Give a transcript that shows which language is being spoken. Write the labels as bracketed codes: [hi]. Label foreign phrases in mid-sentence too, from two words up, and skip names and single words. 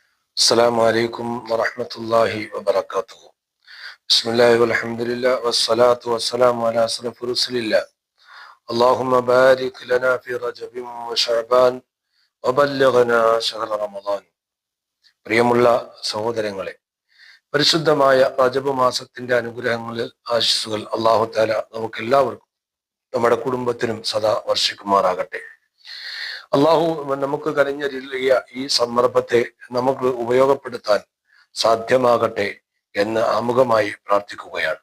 [ar] السلام عليكم ورحمة الله وبركاته. بسم الله والحمد لله والصلاة والسلام على أشرف رسل الله. اللهم بارك لنا في رجب وشعبان وبلغنا شهر رمضان. [ml] പ്രിയമുള്ള സഹോദരങ്ങളെ, പരിശുദ്ധമായ റജബ് മാസത്തിന്റെ അനുഗ്രഹങ്ങളിൽ ആശിസുകൾ [ar] الله تعالى [ml] നമുക്ക് എല്ലാവർക്കും നമ്മുടെ കുടുംബത്തിനും സദാ വർഷിക്കുമാറാകട്ടെ. അള്ളാഹു നമുക്ക് കനിഞ്ഞരുളിയ ഈ സന്ദർഭത്തെ നമുക്ക് ഉപയോഗപ്പെടുത്താൻ സാധ്യമാകട്ടെ എന്ന് ആമുഖമായി പ്രാർത്ഥിക്കുകയാണ്.